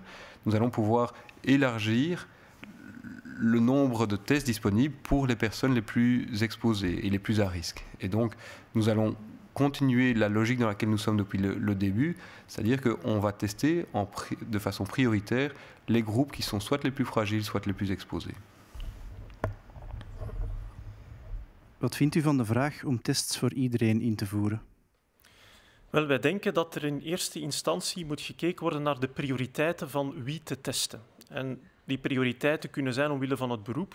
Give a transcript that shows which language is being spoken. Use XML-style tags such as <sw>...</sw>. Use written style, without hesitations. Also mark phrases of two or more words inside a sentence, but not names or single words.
<fr>Nous allons pouvoir élargir le nombre de tests disponibles pour les personnes les plus exposées et les plus à risque. Et donc, nous allons continuer la logique dans laquelle nous sommes depuis le début, c'est-à-dire qu'on va tester de façon prioritaire les groupes qui sont soit les plus fragiles, soit les plus exposés.</fr> <nl>Wat vindt u van de vraag om tests voor iedereen in te voeren? Wel, wij denken dat er in eerste instantie moet gekeken worden naar de prioriteiten van wie te testen. En die prioriteiten kunnen zijn omwille van het beroep.</nl>